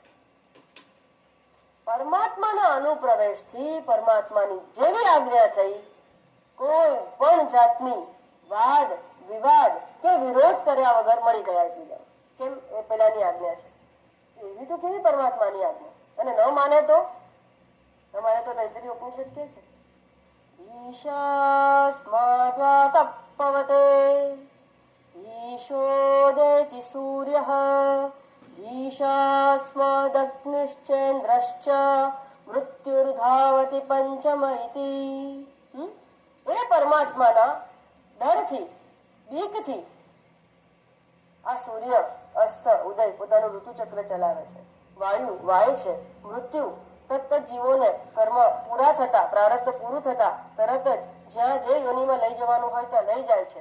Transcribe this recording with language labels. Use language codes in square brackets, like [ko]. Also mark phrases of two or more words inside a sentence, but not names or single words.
[gu] પરમાત્માના અનુપ્રવેશથી પરમાત્માની જેવી આજ્ઞા થઈ, કોઈ પણ જાતની વાદ વિવાદ કે વિરોધ કર્યા વગર મળી ગયા એકબીજા. કેમ? એ પેલાની આજ્ઞા છે. એવી તો કેવી પરમાત્માની આજ્ઞા? અને ન માને તો તૈત્રીય ઉપનિષદ કે છે [sa] ईशास्माद्वा तप्पवते ईशोदेति सूर्यः ईशास्मादग्निश्चेन्द्रश्च मृत्युर्धावति पंचम इति. [gu] એ પરમાત્માના ડરથી, બીકથી આ સૂર્ય અસ્ત ઉદય પોતાનું ઋતુચક્ર ચલાવે છે. વાયુ વાય છે. મૃત્યુ તત્ત જીવોને કર્મ પૂરા થતા, પ્રારબ્ધ પૂરું થતા તરત જ જ્યાં જે યોનિમાં લઈ જવાનું હોય ત્યાં લઈ જાય છે.